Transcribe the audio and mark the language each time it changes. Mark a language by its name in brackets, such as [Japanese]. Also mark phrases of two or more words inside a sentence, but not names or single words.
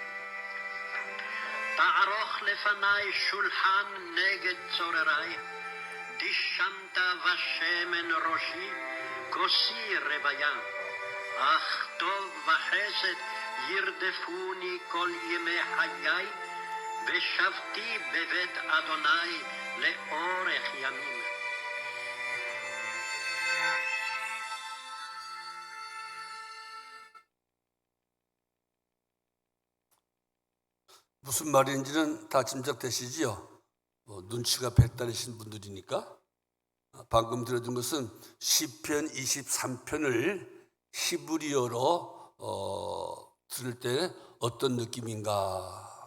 [Hebrew] תערוך לפני שולחן נגד צורריי, דשנת ושמן ראשי, כוסי רוויה. אך טוב וחסד ירדפוני כל ימי חיי, ושבתי בבית אדוני לאורך ימים. [Korean] 무슨 말인지는 다 짐작되시지요? 눈치가 백달이신 분들이니까. 방금 들어준 것은 시편 23편을 히브리어로 들을 때 어떤 느낌인가.